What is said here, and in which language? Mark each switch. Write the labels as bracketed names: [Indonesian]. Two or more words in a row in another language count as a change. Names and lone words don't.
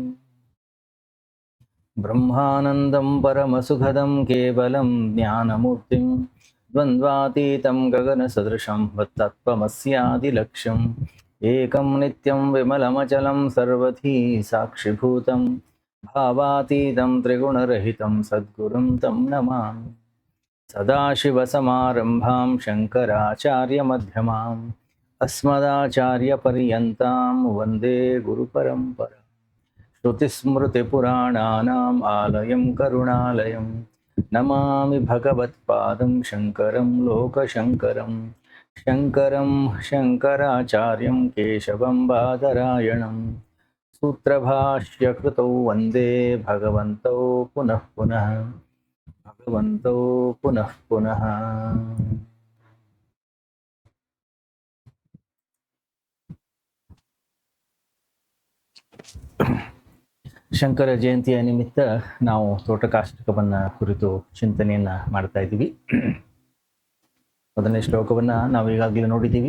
[Sanskrit] ब्रह्मानन्दं परमसुखदं केवलं ज्ञानमूर्तिं द्वन्द्वातीतं गगनसदृशं तत्त्वमस्यादिलक्ष्यं एकं नित्यं विमलमचलं सर्वधी साक्षिभूतं भावातीतं त्रिगुणरहितं सद्गुरुं तं नमामि. सदाशिवसमारम्भां शङ्कराचार्यमध्यमां अस्मदाचार्यपर्यन्तां वन्दे गुरुपरम्परां. श्रुतिस्मृतिपुराणानाम् आलयं करुणालयं नमामि भगवत्पादं शङ्करं लोकशङ्करं. शङ्करं शङ्कराचार्यं केशवं बादरायणं सूत्रभाष्यकृतौ वन्दे भगवन्तौ पुनः पुनः. भगवन्तौ पुनः पुनः. [Kannada] ಶಂಕರ ಜಯಂತಿಯ ನಿಮಿತ್ತ ನಾವು ತೋಟಕಾಷ್ಟಕವನ್ನು ಕುರಿತು ಚಿಂತನೆಯನ್ನು ಮಾಡ್ತಾ ಇದ್ದೀವಿ. ಮೊದಲನೇ ಶ್ಲೋಕವನ್ನು ನಾವು ಈಗಾಗಲೇ ನೋಡಿದ್ದೀವಿ.